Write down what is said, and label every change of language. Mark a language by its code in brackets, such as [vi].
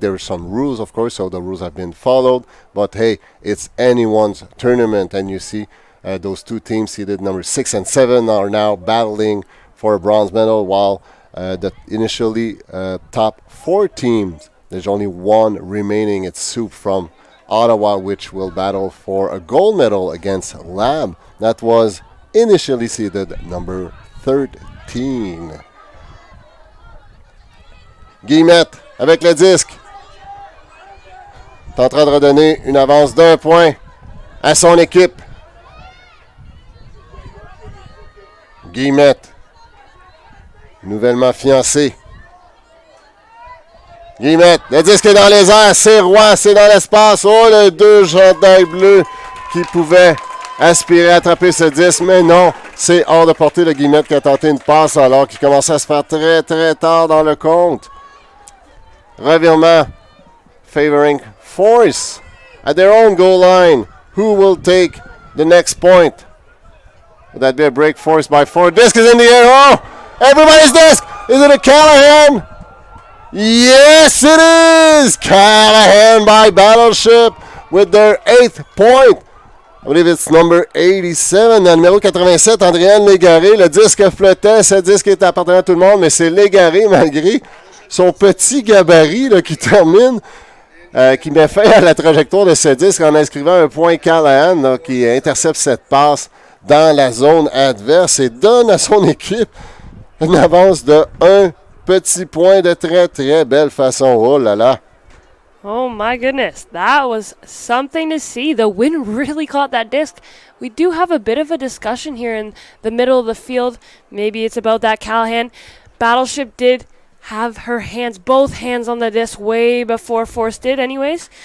[en] There are some rules, of course, so the rules have been followed. But hey, it's anyone's tournament, and you see those two teams seeded number 6 and 7 are now battling for a bronze medal, while the initially top 4 teams, there's only one remaining. It's Soup from Ottawa, which will battle for a gold medal against Lab. That was initially seeded number 13. [fr] Guillemette avec le disque. Est en train de redonner une avance d'1 point à son équipe. Guillemette, nouvellement fiancée. Guillemette, le disque est dans les airs, c'est Roy, c'est dans l'espace. Oh, le 2 chandails bleus qui pouvaient aspirer à attraper ce disque, mais non, c'est hors de portée de Guillemette qui a tenté une passe alors qu'il commençait à se faire très très tard dans le compte. [en] Revirement favoring Force at their own goal line. Who will take the next point? Would that be a break forced by 4? Disc is in the air. Oh! Everybody's disc! Is it a Callahan? Yes, it is! Callahan by Battleship with their 8th point. I believe it's number 87, [fr] le numéro 87, [en] Andréane Légaré. [fr] Le disque flottait, ce disque est appartenant à tout le monde, mais c'est Légaré malgré son petit gabarit là, qui termine, qui met fin à la trajectoire de ce disque en inscrivant un point Callahan là, qui intercepte cette passe dans la zone adverse et donne à son équipe une avance de 1 petit point de très très belle façon. Oh là là! [en] Oh my goodness, that was something to see. The wind really caught that disc. We do have a bit of a discussion here in the middle of the field. Maybe it's about that Callahan. Battleship did have her hands, both hands on the disc way before Force did anyways.